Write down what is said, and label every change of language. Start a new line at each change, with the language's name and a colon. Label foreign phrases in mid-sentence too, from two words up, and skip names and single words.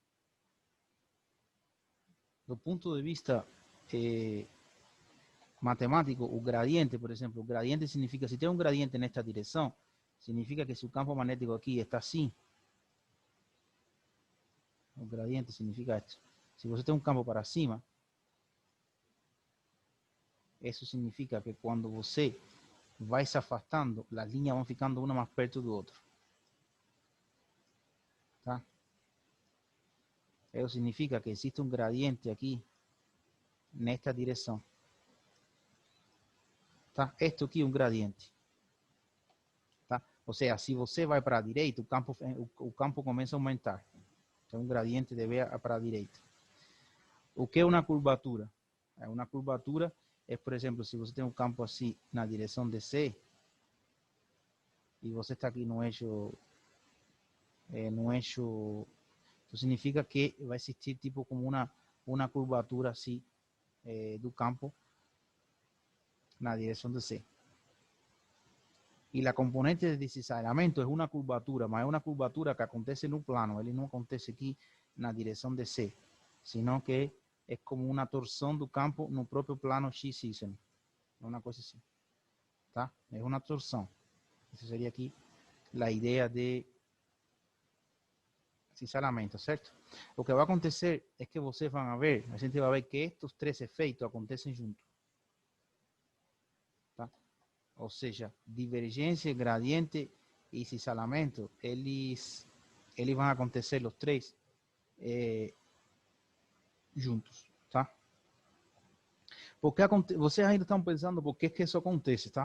Spanish: Do punto de vista matemático, o gradiente, por ejemplo, gradiente significa, si tiene un gradiente en esta dirección, significa que su campo magnético aquí está así. Un gradiente significa esto. Si usted tiene un campo
Portuguese: para cima,
Spanish: eso significa que cuando
Portuguese: você vai se afastando,
Spanish: las líneas van ficando una más
Portuguese: perto do outro. Tá?
Spanish: Eso significa que existe un gradiente aquí, en esta dirección.
Portuguese: Tá? Esto aqui é um gradiente. Tá? Ou seja, se você vai para a direita, o campo começa a aumentar. Então, um gradiente deve para a direita. O que é uma curvatura? Uma curvatura é, por exemplo, se você tem um campo assim na direção de C, e você está aqui no eixo, então significa que vai existir tipo como uma curvatura assim do campo na direção de C.
Spanish: Y la componente de deslizamiento es una curvatura, mas es una curvatura que acontece en un plano, él no acontece aquí en la dirección de C, sino que es como una torsión del campo en un propio plano X-Y, una cosa así, ¿tá? Es una torsión. Esa sería aquí la idea de deslizamiento, ¿cierto? Lo que va a acontecer es que ustedes van a ver, la gente va a ver que estos tres efeitos acontecen juntos.
Portuguese: Ou seja, divergência, gradiente e cisalhamento, eles vão acontecer os três juntos, tá? Porque vocês ainda estão pensando por que isso acontece, tá?